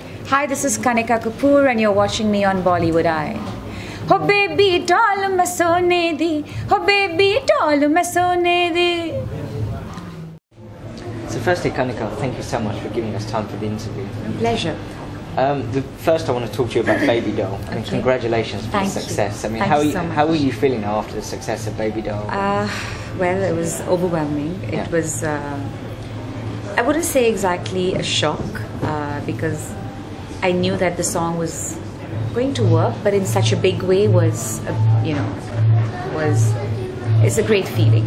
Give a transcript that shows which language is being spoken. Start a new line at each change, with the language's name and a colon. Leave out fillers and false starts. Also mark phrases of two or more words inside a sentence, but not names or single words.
English: Hi, this is Kanika Kapoor and you're watching me on Bollywood Eye.
Punjabi: Oh baby doll ਮੈਂ ਸੋਨੇ ਦੀ, oh baby doll ਮੈਂ ਸੋਨੇ ਦੀ.
English: So firstly, Kanika, thank you so much for giving us time for the interview. Pleasure. First I want to talk to you about Baby Doll. I mean, congratulations for the success. I mean, how are you feeling now after the success of Baby Doll? Well, it was overwhelming. It was, I wouldn't say exactly a shock because I knew that the song was going to work, but in such a big way it's a great feeling.